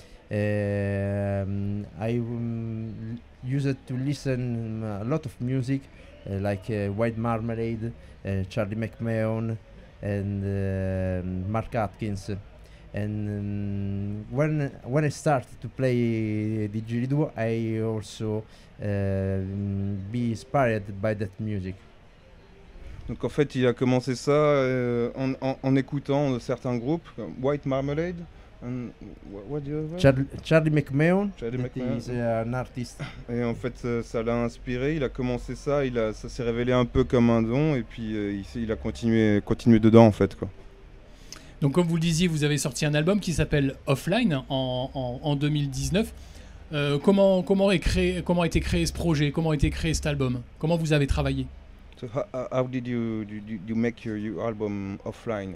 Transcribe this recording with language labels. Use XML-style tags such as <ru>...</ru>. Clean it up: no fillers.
<en>I used to listen a lot of music like White Marmalade, Charlie McMahon, and Mark Atkins. And when I started to play didgeridoo, I also be inspired by that music.</en> <fr>Donc en fait, il a commencé ça en écoutant certains groupes, comme White Marmalade.</fr> <en>And what the other? Charlie McMahon, Charlie McMahon. Is an artist.</en> <fr>Et en fait, ça l'a inspiré. Il a commencé ça. Ça s'est révélé un peu comme un don. Et puis il a continué dedans en fait, quoi. Donc comme vous le disiez, vous avez sorti un album qui s'appelle Offline en 2019. Comment a été créé ce projet? Comment a été créé cet album? Comment vous avez travaillé?</fr> <en>So how did you make your album Offline?</en>